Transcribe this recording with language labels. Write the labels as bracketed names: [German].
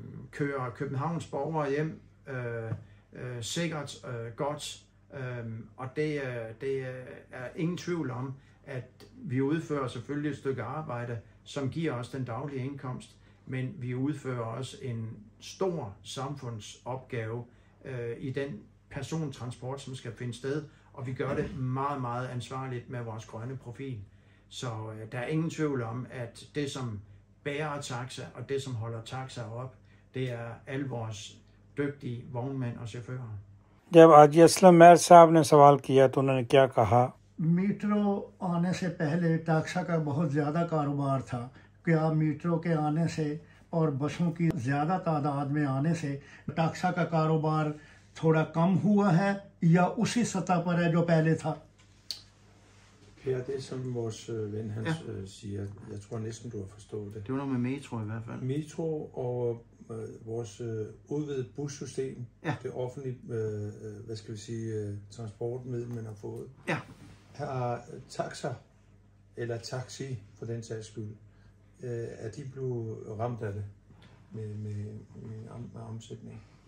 [Danish] Kører Københavns borgere hjem sikkert, godt, og det er ingen tvivl om, at vi udfører selvfølgelig et stykke arbejde, som giver os den daglige indkomst, men vi udfører også en stor samfundsopgave i den persontransport, som skal finde sted, og vi gør det meget, meget ansvarligt med vores grønne profil. Så der er ingen tvivl om, at det, som bærer Taxa, og det, som holder Taxa op, det er alle vores dygtige vognmænd og chauffører. [Hindi] जब आज Aslam mayor साहब ने सवाल किया तो उन्होंने क्या कहा? मीट्रो आने से पहले टैक्सा का बहुत ज़्यादा कारोबार था। क्या मीट्रो के आने से और बसों की ज़्यादा तादाद में आने से टैक्सा का कारोबार थोड़ा कम हुआ है या उसी सतह पर है जो पहले था? [Danish] Per, det som vores ven han siger, jeg tror næsten du har forstået det. Det var noget med metro i hvert fald. Metro og vores udvidet bussystem, det offentlige, hvad skal vi sige, transportmiddel, man har fået. Ja. Har Taxa, eller taxi for den sags skyld, er de blevet ramt af det med omsætning?